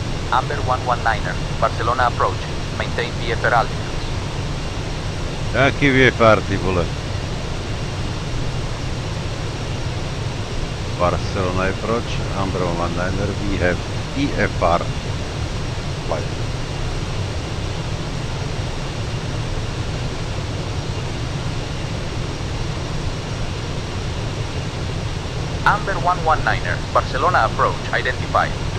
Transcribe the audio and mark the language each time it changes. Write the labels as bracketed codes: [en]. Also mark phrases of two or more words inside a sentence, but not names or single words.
[en] Amber 119er, Barcelona approach. Maintain VFR altitudes. [cs] Jaký VFR, ty vole? [en] Barcelona approach, Amber 119er, we have EFR flight. Amber 119er, Barcelona approach identified.